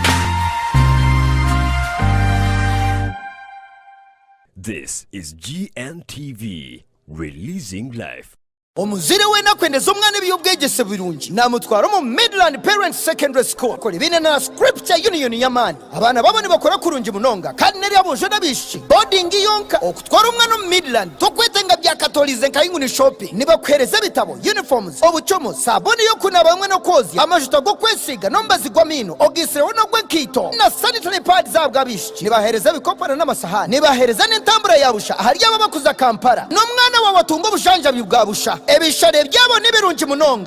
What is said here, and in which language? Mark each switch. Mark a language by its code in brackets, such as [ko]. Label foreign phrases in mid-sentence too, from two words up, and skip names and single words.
[en] This is GNTV releasing life. [nyn] Omuzire wena kwendeza umwana by'ubwegese birungi namutwara mu Midland Parents Secondary School ko libine na Scripture Union yamani abana babone bakora kurungi munonga kandi nari abuje nabishi boarding yonka okutwara umwana mu Midland tokwetenga bya Catholize nkayinguni shopping nibakwereza bitabo uniforms obuchomo saboni yo kuna bamwe no kozi amajuto go kwesiga nomba zigwamino ogisire wono gwenkito na [en] sanitary pads [nyn] zabwabishi nibahereza bikopana n'amasahani nibahereza n'intambura yabusha hari yababakuza Kampala no mwana wa watungo bushanja bibwabusha ebishare byabo nibirungi munonga